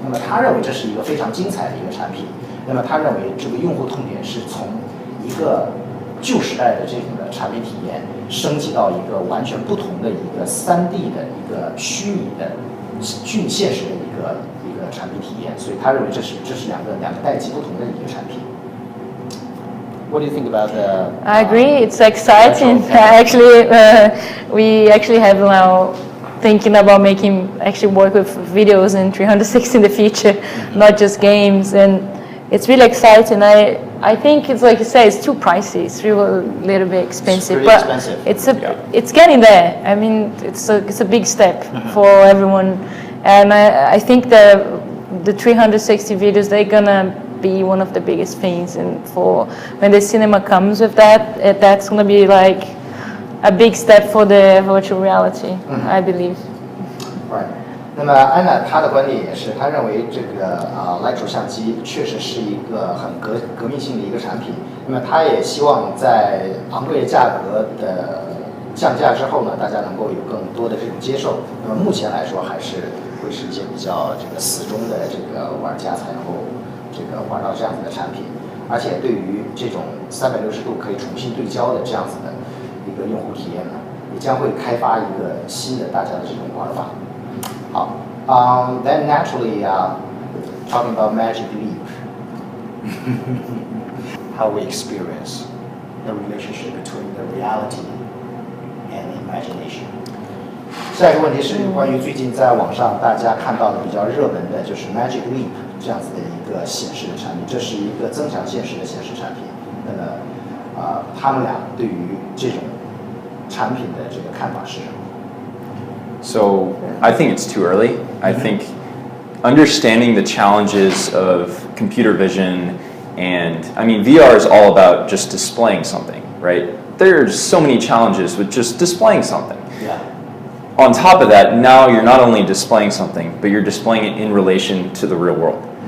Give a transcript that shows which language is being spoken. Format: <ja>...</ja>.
<zh>那么他认为这是一个非常精彩的一个产品。那么他认为这个用户痛点是从一个旧时代的这种的产品体验升级到一个完全不同的一个3D 的一个虚拟现实的一个产品体验，所以他认为这是两个代际不同的一个产品。</zh> <en>What do you think about the? I agree. It's exciting. Actually, we actually have now thinking about making actually work with videos in 360 in the future, not just games, and it's really exciting. I think it's like you say, it's too pricey. It's really a little bit expensive, It's but expensive. it's getting there. I mean, it's a big step for everyone, and I think the 360 videos, they're gonna be one of the biggest things, and for when the cinema comes with that, that's gonna be like a big step for the virtual reality, I believe. Right.</en> <zh>那么安娜她的观点也是，她认为这个Lightro 相机确实是一个很革命性的一个产品。那么她也希望在昂贵的价格的降价之后呢，大家能够有更多的这种接受。那么目前来说，还是会是一些比较这个死忠的这个玩家才能够这个玩到这样子的产品。而且对于这种360度可以重新对焦的这样子的一个用户体验呢，也将会开发一个新的大家的这种玩法。好，</zh> <en>then naturally talking about Magic Leap, how we experience the relationship between the reality and imagination.</en> <zh>下一个问题是关于最近在网上大家看到的比较热门的，就是 Magic Leap 这样子的一个显示的产品，这是一个增强现实的显示产品。那么他们俩对于这种产品的这个看法是什么？</zh> <en>So I think it's too early. I think understanding the challenges of computer vision, and I mean VR is all about just displaying something, right? There's so many challenges with just displaying something. Yeah. On top of that, now you're not only displaying something, but you're displaying it in relation to the real world.</en>